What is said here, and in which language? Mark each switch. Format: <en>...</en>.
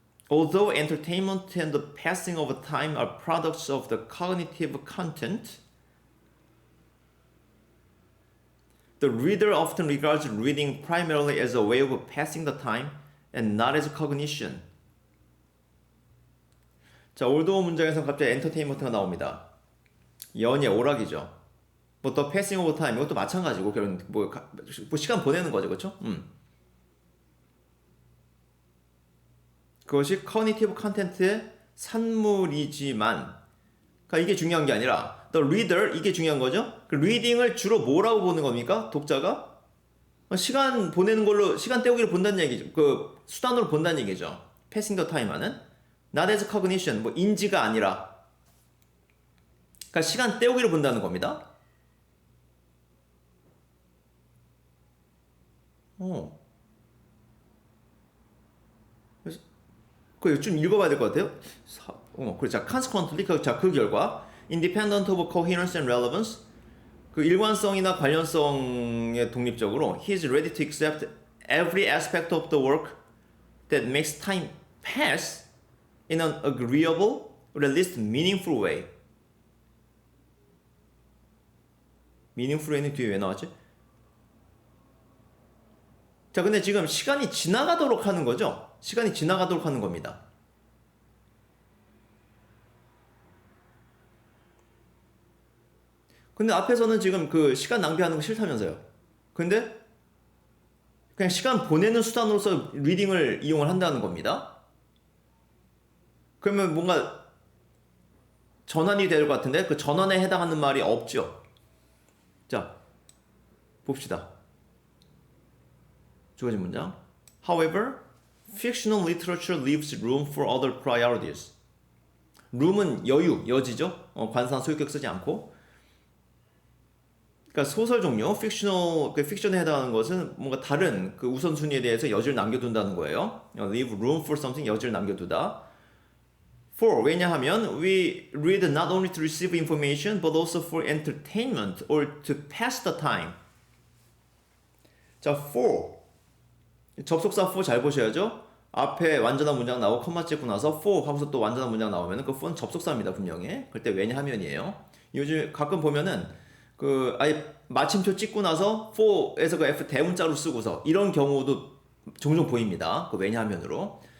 <en>Although entertainment and the passing of time are products of the cognitive content, the reader often regards reading primarily as a way of passing the time and not as cognition.</en> <ko>자, 올드워 문장에서 갑자기 엔터테인먼트가 나옵니다. 연예, 오락이죠. 뭐 더 패싱 오브 타임 이것도 마찬가지고 결국 뭐 시간 보내는 거죠, 그렇죠? 그것이 커니티브 컨텐츠의 산물이지만, 그러니까 이게 중요한 게 아니라</ko> <en>the reader</en> <ko>이게 중요한 거죠. 그 reading을 주로 뭐라고 보는 겁니까? 독자가 시간 보내는 걸로 시간 때우기를 본다는 얘기죠. 그 수단으로 본다는 얘기죠.</ko> <en>passing the time</en> <ko>하는</ko> <en>not as cognition</en> <ko>뭐 인지가 아니라 그러니까 시간 때우기를 본다는 겁니다. 그거 좀 읽어봐야 될 것 같아요. 그래, 자,</ko> <en>consequently,</en> <ko>그 결과,</ko> <en>independent of coherence and relevance,</en> <ko>그 일관성이나 관련성에 독립적으로,</ko> <en>he is ready to accept every aspect of the work that makes time pass in an agreeable or at least meaningful way. meaningful way</en> <ko>는 뒤에 왜 나왔지? 자, 근데 지금 시간이 지나가도록 하는 거죠? 시간이 지나가도록 하는 겁니다. 근데 앞에서는 지금 그 시간 낭비하는 거 싫다면서요. 근데 그냥 시간 보내는 수단으로서 리딩을 이용을 한다는 겁니다. 그러면 뭔가 전환이 될 것 같은데 그 전환에 해당하는 말이 없죠. 자, 봅시다. 주어진 문장.</ko> <en>However, fictional literature leaves room for other priorities.</en> <ko>room은 여유, 여지죠. 관상 소유격 쓰지 않고. 그러니까 소설 종류, 픽션에 해당하는 것은 뭔가 다른 그 우선순위에 대해서 여지를 남겨둔다는 거예요.</ko> <en>leave room for something,</en> <ko>여지를 남겨두다.</ko> <en>For,</en> <ko>왜냐하면</ko> <en>we read not only to receive information but also for entertainment or to pass the time.</en> <ko>자, for. 접속사 for 잘 보셔야죠. 앞에 완전한 문장 나오고 컴마 찍고 나서 for 하고서 또 완전한 문장 나오면 그 for는 접속사입니다, 분명히. 그때 왜냐하면이에요. 요즘 가끔 보면은 그 아예 마침표 찍고 나서 for에서 그 F 대문자로 쓰고서 이런 경우도 종종 보입니다. 그 왜냐하면으로.</ko>